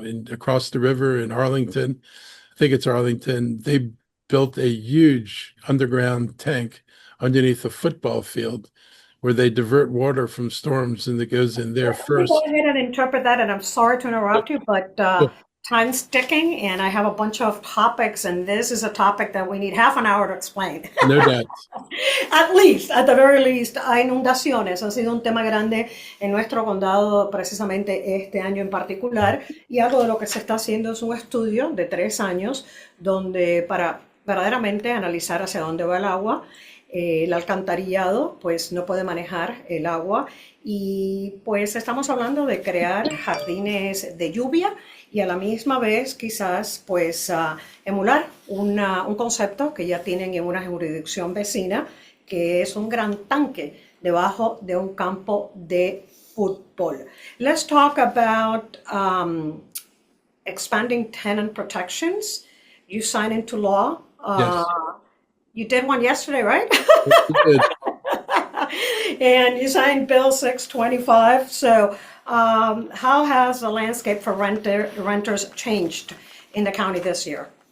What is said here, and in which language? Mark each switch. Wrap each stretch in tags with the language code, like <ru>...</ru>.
<en>Across the river in Arlington, I think it's Arlington, they built a huge underground tank underneath a football field where they divert water from storms and it goes in there first. Go ahead and interpret that, and I'm sorry to interrupt you, but time's ticking, and I have a bunch of topics, and this is a topic that we need half an hour to explain. No doubt. At the very least,</en> <es>inundaciones ha sido un tema grande en nuestro condado precisamente este año en particular, y algo de lo que se está haciendo es un estudio de 3 años donde para verdaderamente analizar hacia dónde va el agua. El alcantarillado pues no puede manejar el agua y pues estamos hablando de crear jardines de lluvia y a la misma vez quizás pues emular un concepto que ya tienen en una jurisdicción vecina, que es un gran tanque debajo de un campo de fútbol.</es> <en>Let's talk about expanding tenant protections. You signed into law. Yes. You did one yesterday, right? Good. And you signed Bill 625. So how has the landscape for renters changed in the county this year?</en>